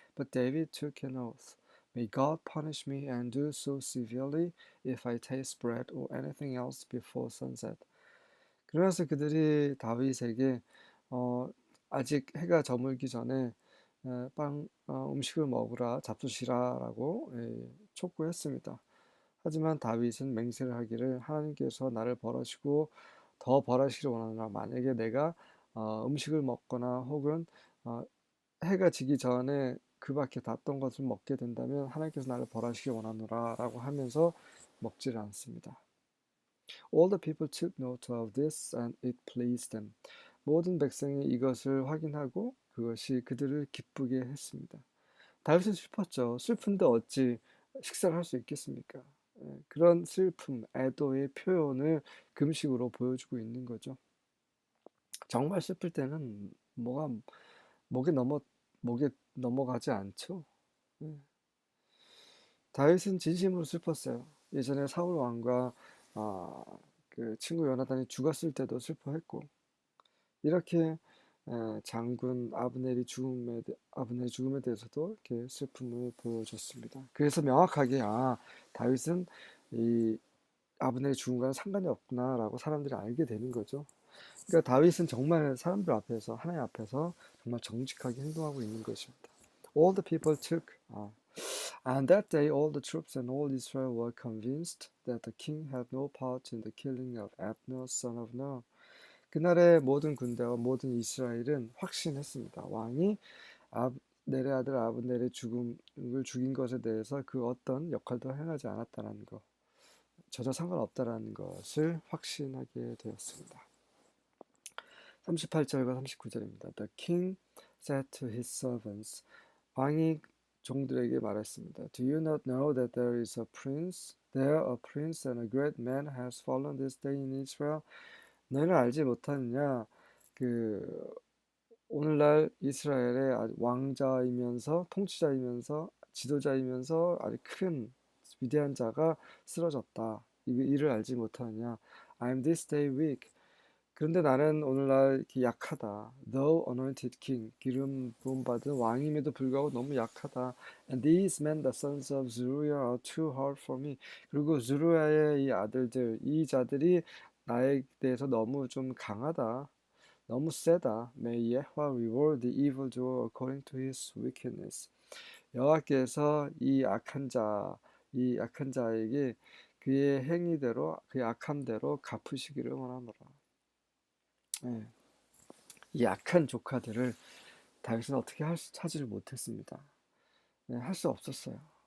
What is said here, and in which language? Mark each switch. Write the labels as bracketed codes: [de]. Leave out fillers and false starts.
[en] But David took an oath. May God punish me and do so severely if I taste bread or anything else before sunset. [ko] 그러면서 그들이 다윗에게 아직 해가 저물기 전에 음식을 먹으라, 잡수시라라고 촉구했습니다. 하지만 다윗은 맹세를 하기를, 하나님께서 나를 벌하시고 더 벌하시기를 원하노라. 만약에 내가 음식을 먹거나 혹은 해가 지기 전에 그 밖에 닿던 것을 먹게 된다면 하나님께서 나를 벌하시기 원하노라 라고 하면서 먹지를 않습니다. [en] All the people took note of this and it pleased them. [ko] 모든 백성이 이것을 확인하고 그것이 그들을 기쁘게 했습니다. 다윗은 슬펐죠. 슬픈데 어찌 식사를 할 수 있겠습니까? 그런 슬픔, 애도의 표현을 금식으로 보여주고 있는 거죠. 정말 슬플 때는 목에 넘어가지 않죠. 다윗은 진심으로 슬펐어요. 예전에 사울 왕과 그 친구 요나단이 죽었을 때도 슬퍼했고, 이렇게 장군 아브넬의 죽음에 대해서도 이렇게 슬픔을 보여줬습니다. 그래서 명확하게 다윗은 이 아브넬의 죽음과는 상관이 없구나라고 사람들이 알게 되는 거죠. 그러니까 다윗은 정말 사람들 앞에서, 하나님 앞에서 정말 정직하게 행동하고 있는 것입니다. [en] All the people took and that day all the troops and all Israel were convinced that the king had no part in the killing of Abner, son of Ner. [ko] 그날의 모든 군대와 모든 이스라엘은 확신했습니다. 왕이 넬의 아들 아브넬의 죽음을 죽인 것에 대해서 그 어떤 역할도 행하지 않았다는 것, 전혀 상관없다라는 것을 확신하게 되었습니다. 38절과 39절입니다. [en] The king said to his servants. [ko] 왕이 종들에게 말했습니다. [en] Do you not know that there is a prince There a prince and a great man has fallen this day in Israel. [ko] 너희는 알지 못하느냐? 그 오늘날 이스라엘의 아주 왕자이면서 통치자이면서 지도자이면서 아주 큰 위대한 자가 쓰러졌다. 이를 알지 못하느냐? [en] I'm this day weak. [ko] 그런데 나는 오늘날 이렇게 약하다. [en] Though anointed king, [ko] 기름 부음 받은 왕임에도 불구하고 너무 약하다. [en] And these men, the sons of Zeruiah, are too hard for me. [ko] 그리고 zuru야의 이 아들들, 이 자들이 나에 대해서 너무 좀 강하다. 너무 세다. [en] May Yahweh reward the evildoer according to his wickedness. [ko] 여호와께서 이 악한 자에게 그의 행위대로, 그의 악함대로 갚으시기를 원하노라. 예. 이 악한 조카들을 다윗은 어떻게 하지를 못했습니다. 네, 할 수 없었어요.